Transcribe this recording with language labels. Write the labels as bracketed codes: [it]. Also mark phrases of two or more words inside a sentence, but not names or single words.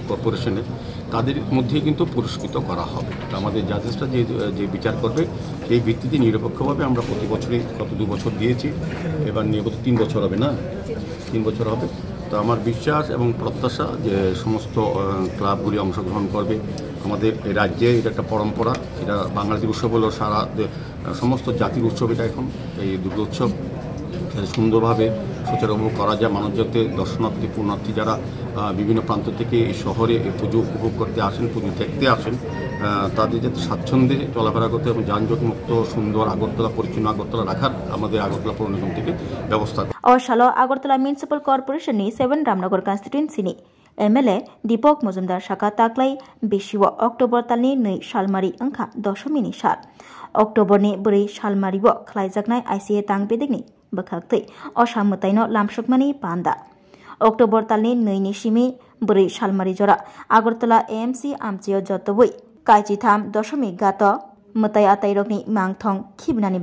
[bn] কর্পোরেশনের তাদের মধ্যেই কিন্তু পুরস্কৃত করা হবে আমাদের জাজেসরা যে বিচার করবে সেই ভিত্তিতে নিরপেক্ষভাবে আমরা প্রতি বছরই গত 2 বছর দিয়েছি এবার নিয়মিত 3 বছর হবে না 3 বছর হবে তো আমার বিশ্বাস এবং প্রত্যাশা যে সমস্ত ক্লাবগুলি অংশগ্রহণ করবে আমাদের এই রাজ্যে এটা একটা পরম্পরা এটা বাঙালির উৎসব হলো সারা সমস্ত জাতির উৎসব এটা এখন এই দুর্গোৎসব সুন্দরভাবে সুচারুভাবে করা যায় মানুষ যাতে দর্শনার্থী পুণ্যার্থী যারা বিভিন্ন প্রান্ত থেকে এই শহরে এই পুজো উপভোগ করতে আসেন, পুজো দেখতে আসেন, তাদের যাতে স্বাচ্ছন্দ্যে চলাফেরা করতে এবং যানজট মুক্ত সুন্দর আগরতলা পরিচ্ছন্ন আগরতলা রাখার আমাদের আগরতলা পৌর নিগম থেকে ব্যবস্থা। [brx] অশালো আগরতলা মিউনিসিপাল কর্পোরেশনनि 7 रामनगर कन्स्टिट्युएन्सिनि एमएलए दीपक मजुमदार साका ताक्लाई बेसिव अक्टोबर तालनि 2 सालमारि अंखा दशमिनि साल अक्टोबरनि 4 सालमारिव खलायजाकनाय आइसिए तांबेदिकनि बखाक्तै असामतायनो लामसुकमानि पान्दा अक्टोबर तालनि 2 नि सिमि 4 सालमारि जरा আগরতলা एएमसी आमचियो जतोबै काइचिथाम दशमिक गात मताय आताइरकनि मांगथं खिबनानि